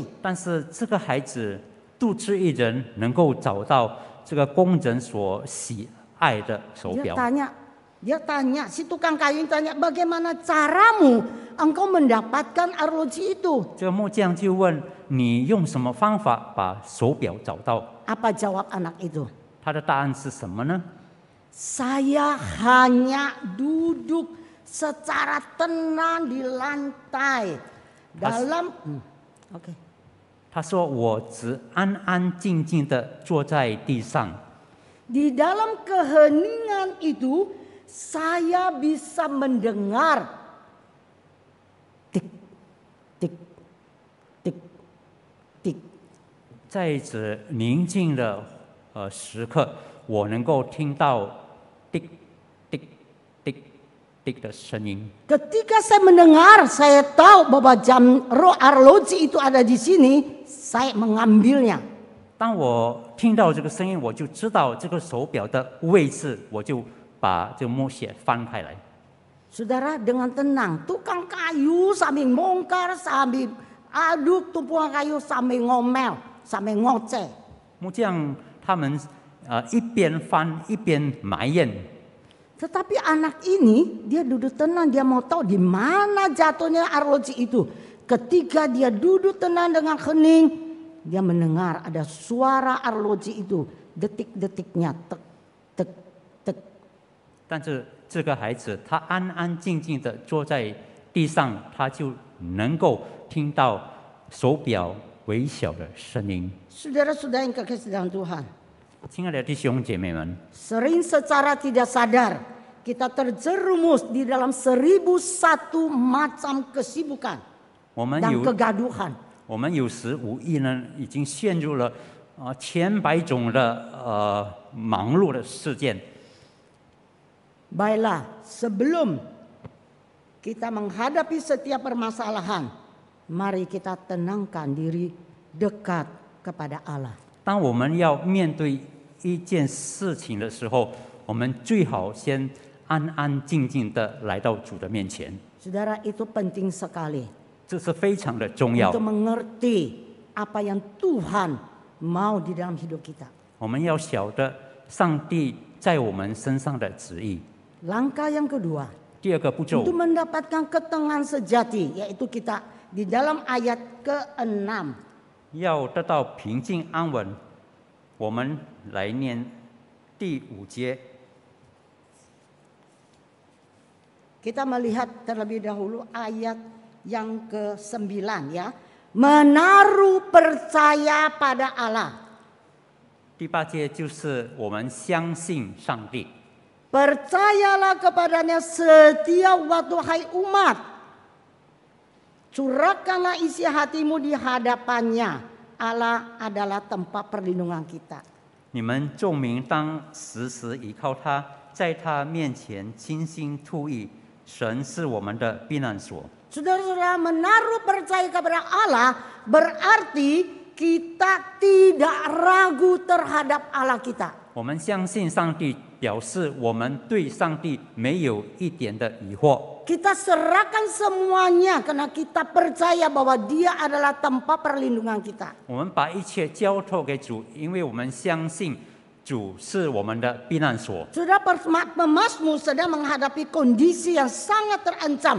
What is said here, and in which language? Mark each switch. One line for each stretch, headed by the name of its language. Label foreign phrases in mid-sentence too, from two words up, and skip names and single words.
Chinese: 但是这个孩子独自一人能够找到这个工人所喜爱的手
Indonesian: Dia
Chinese: 表。
Indonesian: tanya, si tukang kayu ini tanya, bagaimana caramu engkau mendapatkan arloji itu?
Chinese: 这个木匠就问你用什么方法把手表找到？
Indonesian: Apa jawab anak itu?
Chinese: 他的答案是什么呢？
Indonesian: Saya hanya duduk secara tenang di lantai dalam Oke.
Chinese: 他说：“我只安安静静的坐在地上，
Indonesian: Di dalam keheningan itu saya bisa mendengar tik tik tik tik.
Chinese: 在这宁静的时刻，我能够听到滴滴滴滴的声音。
Indonesian: Ketika saya mendengar, saya tahu bahwa jam arloji itu ada di sini, saya mengambilnya.
Chinese: 当我听到这个声音，我就知道这个手表的位置，我就把这个木屑翻开来。
Indonesian: Saudara, dengan tenang, tukang kayu sambil bongkar, sambil aduk tumpukan kayu, sambil ngomel, sambil ngoceh.
Chinese: 木匠他们一边翻一边埋怨，
Indonesian: Tetapi anak ini dia duduk tenang, dia mau tahu di mana jatuhnya arloji itu. Ketika dia duduk tenang dengan hening, dia mendengar ada suara arloji itu, detik-detiknya tek tek tek.
Chinese: 但是这个孩子他安安静静的坐在地上，他就能够听到手表微小的声音。
Indonesian: Saudara-saudara yang kekasih dalam Tuhan,
Chinese: 亲爱的弟兄姐妹们，
Indonesian: sering secara tidak sadar kita terjerumus di dalam 1001 macam kesibukan
Chinese: 我们
Indonesian: dan
Chinese: 有
Indonesian: kegaduhan.
Chinese: 我们有时无意呢，已经陷入了千百种的忙碌的事件。
Indonesian: Baiklah, sebelum kita menghadapi setiap permasalahan, mari kita tenangkan diri dekat kepada Allah.
Chinese: 当我们要面对一件事情的时候，我们最好先安安静静的来到主的面前，
Indonesian: Saudara, itu penting sekali
Chinese: 这是非常的重要
Indonesian: untuk。mengerti apa yang Tuhan mau di dalam hidup kita.
Chinese: 我们要晓得上帝在我们身上的旨意。
Indonesian: Langkah yang kedua,
Chinese: 第二个步骤
Indonesian: untuk，mendapatkan ketenangan sejati, yaitu kita di dalam ayat ke-6.
Chinese: 要得到平静安稳，我们来念第5节。
Indonesian: Kita melihat terlebih dahulu ayat yang ke-9 ya. Menaruh percaya pada Allah.
Chinese: 第8节就是我们相信上帝，
Indonesian: Percayalah kepadanya setiap waktu hai umat. Curahkanlah isi hatimu di hadapannya. Allah adalah tempat perlindungan kita.
Chinese: 你们众民当时时倚靠他，在他面前倾心吐意。神是我们的避难所。
Indonesian: Saudara-saudara, menaruh percaya kepada Allah berarti kita tidak ragu terhadap Allah kita.
Chinese: 我们相信上帝，表示我们对上帝没有一点的疑惑。
Indonesian: Kita serahkan semuanya karena kita percaya bahwa Dia adalah tempat perlindungan kita.
Chinese: 我们把一切交托给主，因为我们相信主是我们的避难所。
Indonesian: Saudara, pemazmur sedang menghadapi kondisi yang sangat terancam.